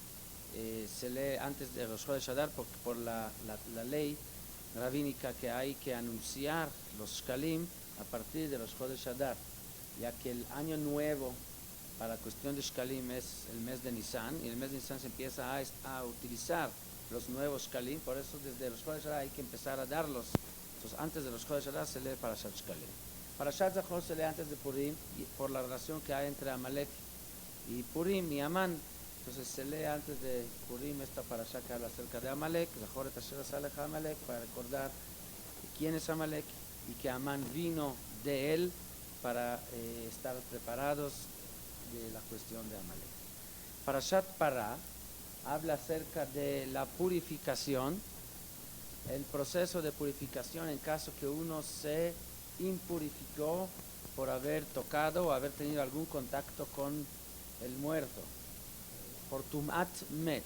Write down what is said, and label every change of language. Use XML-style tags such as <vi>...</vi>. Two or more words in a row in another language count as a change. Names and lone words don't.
<es>Se lee antes de Rosh Chodesh Adar porque por la ley rabínica que hay que anunciar los Shkalim a partir de Rosh Chodesh Adar, ya que el año nuevo para cuestión de Shkalim es el mes de Nisan, y el mes de Nisan se empieza a utilizar los nuevos Shkalim. Por eso desde Rosh Chodesh Adar hay que empezar a darlos. Entonces antes de Rosh Chodesh Adar se lee Parashat Shkalim. Parashat Zachor se lee antes de Purim, por la relación que hay entre Amalek y Purim y Amán. Entonces se lee antes de Purim esta Parashá que habla acerca de Amalek,</es> <he>זכור את אשר עשה לך עמלק,</he> <es>para recordar quién es Amalek y que Amán vino de él para estar preparados de la cuestión de Amalek. Parashat Pará habla acerca de la purificación, el proceso de purificación en caso que uno se impurificó por haber tocado o haber tenido algún contacto con el muerto, por</es> <he>טומאת מת.</he>